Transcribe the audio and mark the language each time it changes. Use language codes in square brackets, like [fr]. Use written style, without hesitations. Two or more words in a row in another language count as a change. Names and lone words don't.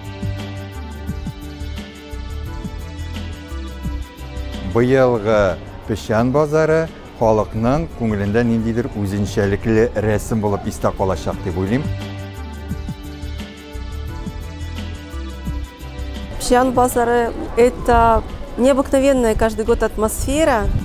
[tt] Быелгы пишән базары халыкның күңелендә ниндидер үзенчәлекле рәсем булып истә калачак дип уйлыйм. Пишән базары – [ru] это необыкновенная каждый год атмосфера.